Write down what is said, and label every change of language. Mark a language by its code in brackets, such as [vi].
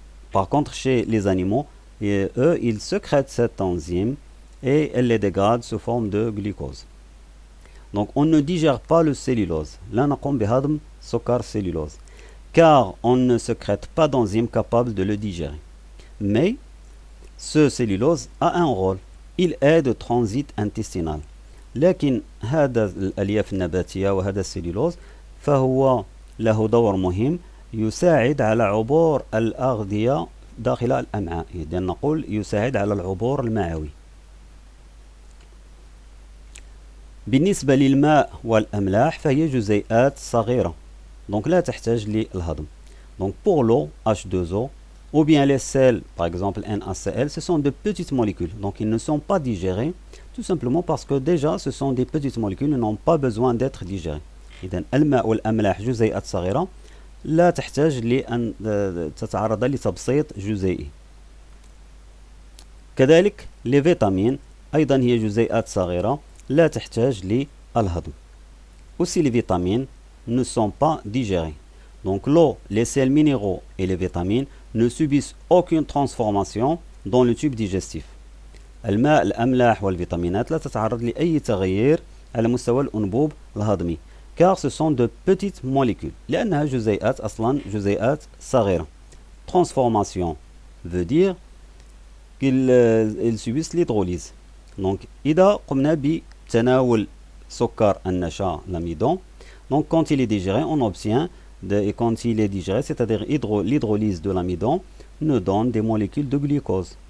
[fr] Par contre, chez les animaux, eux, ils sécrètent cette enzyme et elle les dégrade sous forme de glucose. Donc on ne digère pas le cellulose. [ar] لا نقوم بهضم سكر [fr] cellulose, car on ne sécrète pas d'enzyme capable de le digérer. Mais ce cellulose a un rôle. Il aide au transit intestinal. [ar] لكن هذا الألياف النباتية وهذا السليلوز فهو له دور مهم، يساعد على عبور الأغذية داخل الأمعاء. إذا نقول يساعد على العبور المعوي. بالنسبة للماء والأملاح فهي جزيئات صغيرة، donc لا تحتاج للهضم. [fr] Donc pour l'eau H2O ou bien les sels, par exemple NaCl, ce sont de petites molécules, donc ils ne sont pas digérés, tout simplement parce que déjà ce sont des petites molécules, ils n'ont pas besoin d'être digérés. [ar] إذن الماء والأملاح جزيئات صغيرة لا تحتاج لأن تتعرض لتبسيط جزيئي. كذلك les vitamines أيضا هي جزيئات صغيرة لا تحتاج للهضم. [fr] Aussi les vitamines ne sont pas digérées. Donc l'eau, les sels minéraux et les vitamines ne subissent aucune transformation dans le tube digestif. [ar] الماء الأملاح والفيتامينات لا تتعرض لأي تغيير على مستوى الأنبوب الهضمي، [fr] car ce sont de petites molécules [ar] لأنها جزيئات أصلا جزيئات صغيرة. [fr] Transformation veut dire qu'ils subissent l'hydrolyse. Donc [ar] إذا قمنا بتناول سكر النشا [fr] l'amidon, donc quand il est digéré on obtient et quand il est digéré, c'est-à-dire l'hydrolyse de l'amidon nous donne des molécules de glucose.